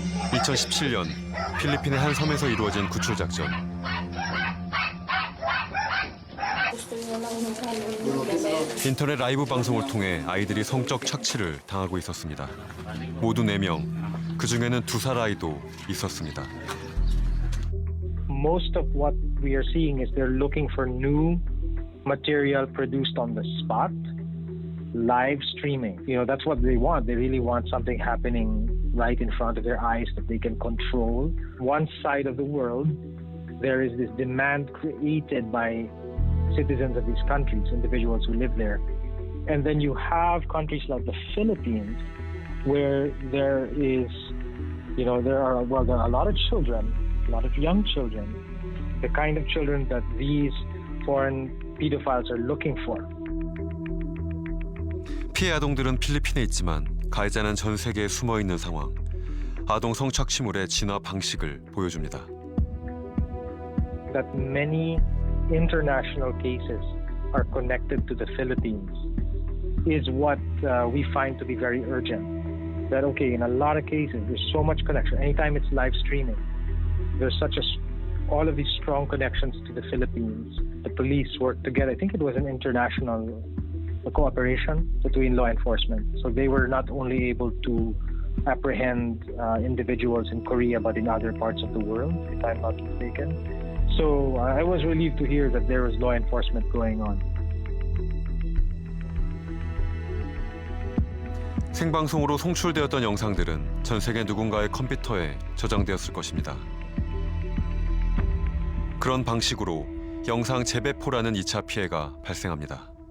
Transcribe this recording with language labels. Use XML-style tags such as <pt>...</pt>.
<ko>(2017년) 필리핀의 한 섬에서 이루어진 구출 작전. 인터넷 라이브 방송을 통해 아이들이 성적 착취를 당하고 있었습니다. 모두 4명, 그중에는 2살 아이도 있었습니다.</ko> <en>Most of what we are seeing is they're looking for new material produced on the spot, live streaming. You know, that's what they want. They really want something happening right in front of their eyes that they can control. One side of the world, there is this demand created by citizens of these countries, individuals who live there. And then you have countries like the Philippines, where there is, you know, there are a lot of children, a lot of young children, the kind of children that these foreign pedophiles are looking for.</en> <ko>피해 아동들은 필리핀에 있지만 가해자는 전 세계에 숨어 있는 상황. 아동 성착취물의 진화 방식을 보여줍니다.</ko> <en>That many international cases are connected to the Philippines is what we find to be very urgent. That, okay, in a lot of cases, there's so much connection. Anytime it's live streaming, there's all of these strong connections to the Philippines. The police work together. I think it was an international cooperation between law enforcement. So they were not only able to apprehend individuals in Korea, but in other parts of the world, if I'm not mistaken. So I was relieved to hear that there was law enforcement going on.</en> <ko>생방송으로 송출되었던 영상들은 전 세계 누군가의 컴퓨터에 저장되었을 것입니다. 그런 방식으로 영상 재배포라는 2차 피해가 발생합니다.</ko>